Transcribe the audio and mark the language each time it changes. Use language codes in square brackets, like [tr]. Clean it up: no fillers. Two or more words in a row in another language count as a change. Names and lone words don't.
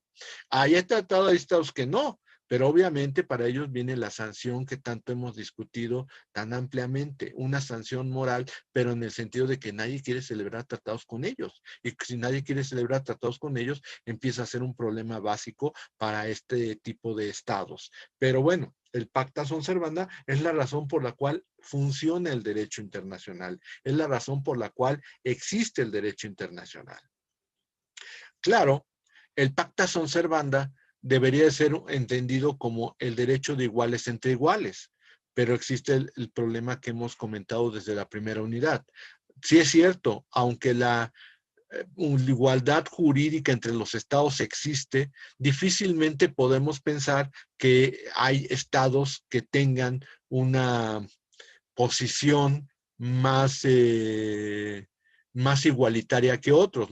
[es] Hay estados que no, pero obviamente para ellos viene la sanción que tanto hemos discutido tan ampliamente, una sanción moral, pero en el sentido de que nadie quiere celebrar tratados con ellos. Y si nadie quiere celebrar tratados con ellos, empieza a ser un problema básico para este tipo de estados. Pero bueno, el [la] pacta sunt servanda [es] es la razón por la cual funciona el derecho internacional, es la razón por la cual existe el derecho internacional. Claro, el [la] pacta sunt servanda [es] debería ser entendido como el derecho de iguales entre iguales, pero existe el problema que hemos comentado desde la primera unidad. Sí es cierto, aunque la igualdad jurídica entre los estados existe, difícilmente podemos pensar que hay estados que tengan una posición más, más igualitaria que otros.